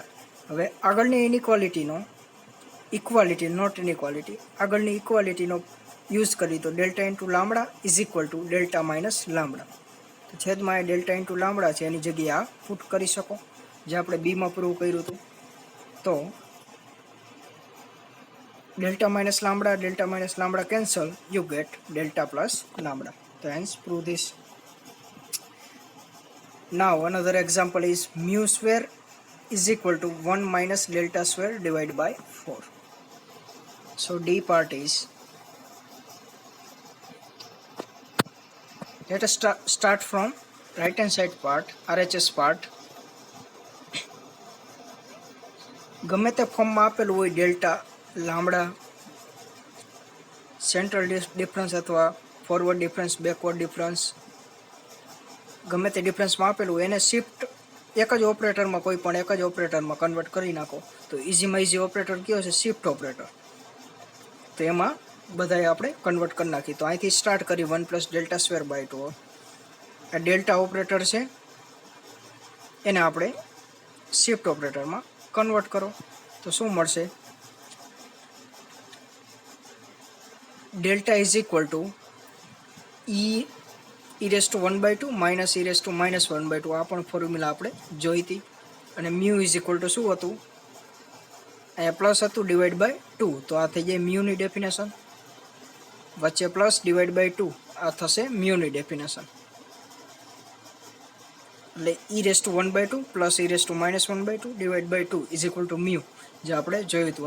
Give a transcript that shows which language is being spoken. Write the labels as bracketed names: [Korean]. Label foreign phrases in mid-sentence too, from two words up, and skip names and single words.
[Gujarati] હવે આગળની ઇનઇક્વાલિટીનો ઇક્વાલિટી નોટ ઇનઇક્વાલિટી આગળની ઇક્વાલિટીનો યુઝ કરી તો [English] delta into lambda is equal to delta minus lambda. [Gujarati] તો છેદમાં એ [English] delta into lambda [Gujarati] છે એની જગ્યાએ આ પુટ કરી શકો જે આપણે બીમાં પ્રૂવ કર્યું હતું. [English] તો delta minus lambda cancel, you get delta plus lambda. So hence prove this. Now another example is mu square is equal to 1 minus delta square divided by 4. So D part is, let us start from right hand side part, RHS part. [Gujarati] ગમે તે ફોર્મમાં આપેલું હોય ડેલ્ટા લાંબડા [English] central difference [Gujarati] અથવા [English] forward difference backward difference [Gujarati] ગમે તે ડિફરન્સમાં આપેલું હોય એને શિફ્ટ એક જ ઓપરેટરમાં કોઈ પણ એક જ ઓપરેટરમાં કન્વર્ટ કરી નાખો તો ઇઝીમાં ઇઝી ઓપરેટર કયો છે? [English] shift operator. [Gujarati] તો એમાં બધાએ આપણે કન્વર્ટ કરી નાખી. તો અહીંથી સ્ટાર્ટ કરી [English] 1 plus delta square by 2. [Gujarati] આ ડેલ્ટા ઓપરેટર છે એને આપણે શિફ્ટ ઓપરેટરમાં કન્વર્ટ કરો તો શું મળશે? [English] delta is equal to [Gujarati] e e⁻² માઇનસ e⁻², આ પણ ફોર્મ્યુલા આપણે જોઈ હતી. અને [English] mu is equal to [Gujarati] શું હતું, અહીંયા પ્લસ હતું /2, તો આ થઈ જાય મ્યુની ડેફિનેશન. વચ્ચે પ્લસ /2 આ થશે મ્યુની ડેફિનેશન. એટલે e⁻² પ્લસ e⁻² [English] is equal to mu, [Gujarati] જે આપણે જોયું હતું.